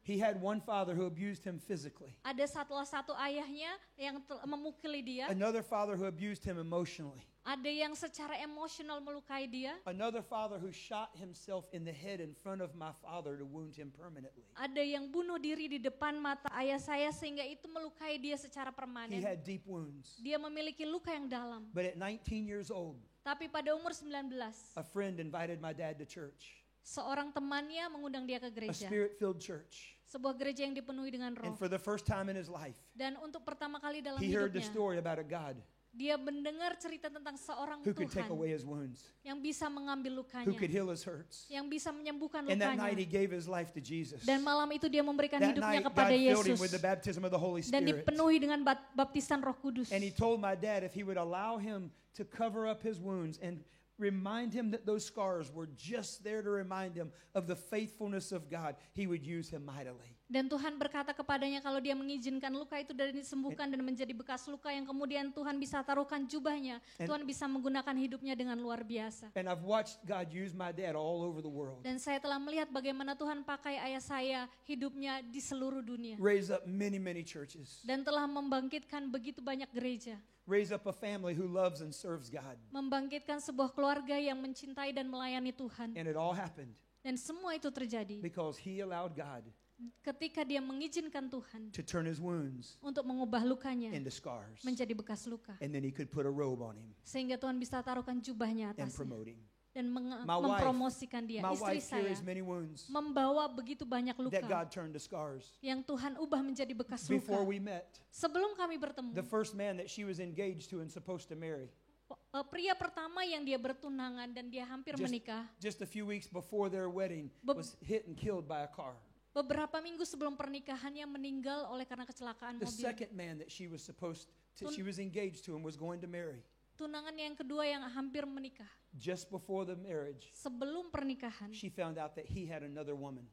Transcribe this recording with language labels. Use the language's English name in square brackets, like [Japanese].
[English] He had one father who abused him physically, [Indonesian] Ada satu ayahnya yang memukuli dia. [English] another father who abused him emotionally, [Indonesian] Ada yang secara emosional melukai dia. [English] another father who shot himself in the head in front of my father to wound him permanently. [Indonesian] Ada yang bunuh diri di depan mata ayah saya sehingga itu melukai dia secara [English] He [Indonesian] permanen. [English] had deep wounds. [Indonesian] Dia memiliki luka yang dalam. [English] But at 19 years old, [Indonesian] Tapi pada umur 19, [English] a friend invited my dad to church, [Indonesian] seorang temannya mengundang dia ke [English] a [Indonesian] gereja. [English] spirit-filled church. [Indonesian] Sebuah gereja yang dipenuhi dengan roh. [English] And for the first time in his life, [Indonesian] Dan untuk pertama kali dalam [English] he heard the [Indonesian] hidupnya, [English] story about a God [Indonesian] dia mendengar cerita tentang seorang [English] who could take [Indonesian] Tuhan [English] away his wounds, [Indonesian] yang bisa mengambil lukanya, [English] could heal his hurts. [Indonesian] yang bisa menyembuhkan [English] And that night he [Indonesian] lukanya. [English] gave his life to Jesus. [Indonesian] Dan malam itu dia memberikan [English] That [Indonesian] hidupnya [English] night God [Indonesian] kepada [English] filled him with the baptism of the Holy [Indonesian] Dan [English] Spirit. [Indonesian] dipenuhi dengan baptisan Roh Kudus. [English] And he told my dad if he would allow him to cover up his wounds and remind him that those scars were just there to remind him of the faithfulness of God, he would use him mightily. [Indonesian] Dan Tuhan berkata kepadanya kalau dia mengizinkan luka itu dari disembuhkan dan menjadi bekas luka yang kemudian Tuhan bisa taruhkan jubahnya. [English] And- [Indonesian] Tuhan bisa menggunakan hidupnya dengan luar biasa. [English] And I've watched God use my dad all over the world, [Indonesian] Dan saya telah melihat bagaimana Tuhan pakai ayah saya hidupnya di seluruh dunia. [English] raise up many, many churches, [Indonesian] Dan telah membangkitkan begitu banyak gereja. [English] raise up a family who loves and serves God. [Indonesian] Membangkitkan sebuah keluarga yang mencintai dan melayani Tuhan. [English] And it all happened [Indonesian] Dan semua itu terjadi [English] because he allowed God [Indonesian] ketika dia mengizinkan Tuhan [English] to turn his wounds [Indonesian] untuk mengubah lukanya [English] into scars. [Indonesian] menjadi bekas luka. [English] And then he could put a robe on him [Indonesian] Sehingga Tuhan bisa taruhkan jubahnya [English] and [Indonesian] atasnya [English] promote him. [Indonesian] dan [English] My wife- [Indonesian] mempromosikan dia. [English] My [Indonesian] Istri saya [English] carries many wounds [Indonesian] membawa begitu banyak luka [English] that God turned to scars. [Indonesian] yang Tuhan ubah menjadi bekas [English] Before [Indonesian] luka. [English] we met, [Indonesian] Sebelum kami bertemu, [English] the first man that she was engaged to and supposed to marry, [Indonesian] pria pertama yang dia bertunangan dan dia hampir menikah, [English] just a few weeks before their wedding, [Indonesian] Be- [English] was hit and killed by a car. [Indonesian] beberapa minggu sebelum pernikahannya meninggal oleh karena kecelakaan [English] The [Indonesian] mobil. [English] second man that she was she was engaged to and was going to marry, [Indonesian] Tunangan yang kedua yang hampir menikah, [English] just before the marriage, [Indonesian] sebelum pernikahan, [English] she found out that he had another woman.